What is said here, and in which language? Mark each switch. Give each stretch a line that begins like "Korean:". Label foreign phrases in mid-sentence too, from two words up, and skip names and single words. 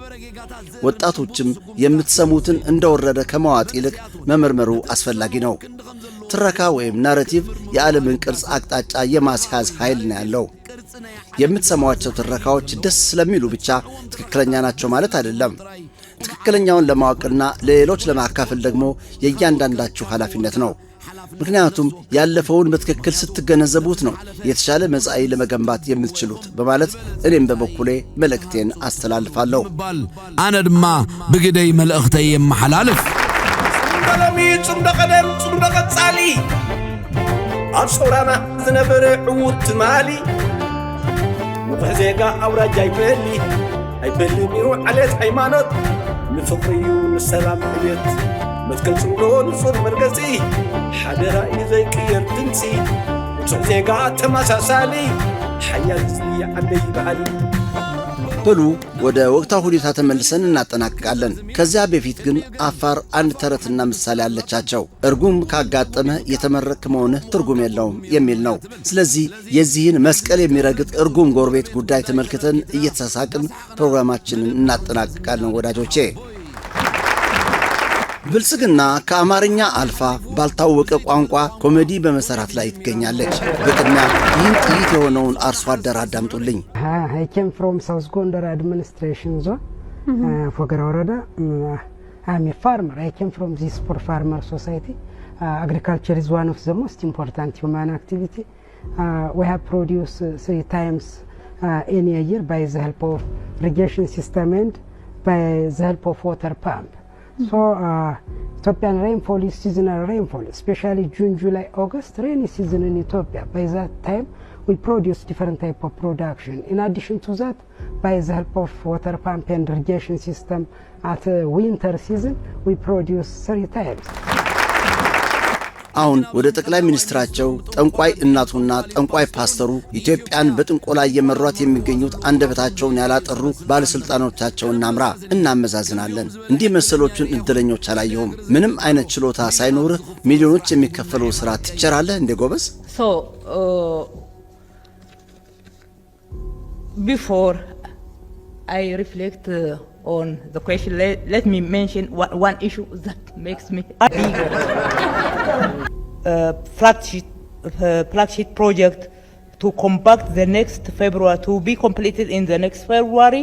Amharic: ወጣቶችም የምትሰሙትን እንደወረደ ከመዋጥ ይልቅ መመርመሩ አስፈላጊ ነው። ትረካ ወይም ናሬቲቭ የዓለምን ቅርጽ አቅጣጫ የማስያዝ ኃይል ነው ያለው። የምትሰማዋቸው ትረካዎች ደስ ስለሚሉ ብቻ ትክክለኛ ናቸው ማለት አይደለም። ትክክለኛውን ለማወቅና ለሌሎች ለማካፈል ደግሞ የእያንዳንዳችሁ ኃላፊነት ነው። ምክንያቱም ያለፈውን በትክክል ስትገነዘቡት ነው የተሻለ መጻኢ ለመገንባት የምትችሉት በማለት እኔም በበኩሌ መልእክቴን አስተላልፋለሁ።
Tigrinya: አነ ድማ ብግደይ መልእክተይ የማሐላልፍ ቀለሚ ጽምደቀደም ጽምደቀጻሊ አብሶራና ዝነበረ ዕውት ማሊ ንቑሕ ዜጋ አውራጅ አይበሊ ሚሩ ዓለት ሃይማኖት ንፍቅርዩ ንሰላም ዕቤት መትከል ጽምዶ ንጹር መርገጺ ሓደራ እዩ ዘይቅየር ድምፂ ንጹሕ ዜጋ ተመሳሳሊ ሓያል ህዝቢ ዓንደይ በዓሊ።
Amharic: በሉ ወደ ወቅታዊ ሁኔታ ተመልሰን እናጠናቅቃለን። ከዚያ በፊት ግን አፋር አንድ ተረትና ምሳሌ አለቻቸው። እርጉም ካጋጠመ የተመረክ መሆንህ ትርጉም የለውም የሚል ነው። ስለዚህ የዚህን መስቀል የሚረግጥ እርጉም ጎረቤት ጉዳይ ተመልክተን እየተሳሳቅን ፕሮግራማችንን እናጠናቅቃለን ወዳጆቼ። ብልጽግና ከአማርኛ አልፋ ባልታወቀ ቋንቋ ኮሜዲ በመሰራት ላይ ትገኛለች። በቅድሚያ ይህን ጥይት የሆነውን አርሶ አደር አዳምጡልኝ።
English: I came from South Gondar administration zone, Fogara Orada. I'm a farmer. I came from this poor farmer society. Agriculture is one of the most important human activity. We have produced 3 times in a year by the help of irrigation system and by the help of water pump. So Ethiopian rainfall is seasonal rainfall, especially June, July, August, rainy season in Ethiopia. By that time, we produce different type of production. In addition to that, by the help of water pump and irrigation system, at winter season, we produce 3 times.
Amharic: አሁን ወደ ጠቅላይ ሚኒስትራቸው ጠንቋይ እናቱና ጠንቋይ ፓስተሩ ኢትዮጵያን በጥንቆላ እየመሯት የሚገኙት አንደበታቸውን ያላጠሩ ባለስልጣኖቻቸውን ናምራ እናመዛዝናለን። እንዲህ መሰሎቹን እድለኞች አላየሁም። ምንም አይነት ችሎታ ሳይኖርህ ሚሊዮኖች የሚከፈለው ስራ ትቸራለህ እንደ ጎበዝ።
English: So before I reflect on the question, let me mention one issue that makes me eager. Flagship project to conduct the next February, to be completed in the next February.